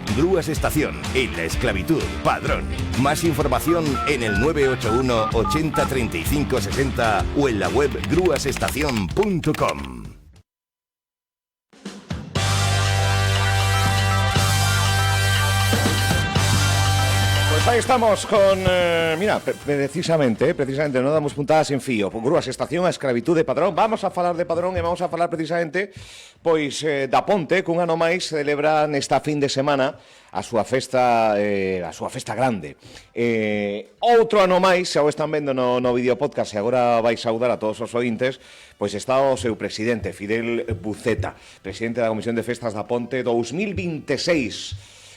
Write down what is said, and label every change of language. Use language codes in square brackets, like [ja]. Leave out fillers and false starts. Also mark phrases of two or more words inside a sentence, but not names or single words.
[es] Grúas Estación, en la esclavitud, padrón. Más información en el 981 80 35 60 o en la web grúasestacion.com. Ahí estamos con, mira, [gl] precisamente, non damos puntadas en fío. Grúas Estación, a escravitude, padrón. Vamos a falar de padrón e vamos a falar precisamente, pois, da Ponte, que un ano máis celebra nesta fin de semana a súa festa grande. Outro ano máis, xa o están vendo no vídeo podcast, e agora vai saudar a todos os ointes, pois está o seu presidente, Fidel Buceta, presidente da Comisión de Festas da Ponte 2026.